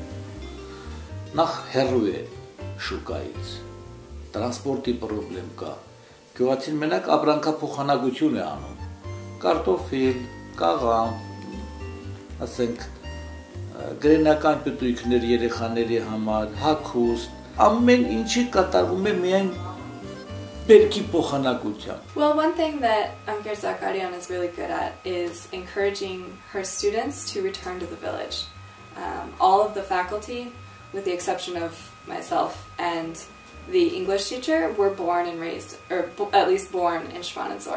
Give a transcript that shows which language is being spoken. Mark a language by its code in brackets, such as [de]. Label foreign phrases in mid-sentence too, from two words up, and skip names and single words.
[hy] Նախ հեռու է շուկայից, տրանսպորտի պրոբլեմ կա, գյուղացին մենակ ապրանքափոխանակություն է անում, կարտոֆիլ, կաղամ, ասենք, գրենական պտույքներ երեխաների համար, հագուստ, ամեն ինչի կատարվում է միայն բերքի փոխանակությամբ. [en] Well, one thing that Anker Zakarian is really good at is encouraging her students to return to the village. All of the faculty, with the exception of myself and the English teacher, were born and raised, or at least born in Shvanidzor.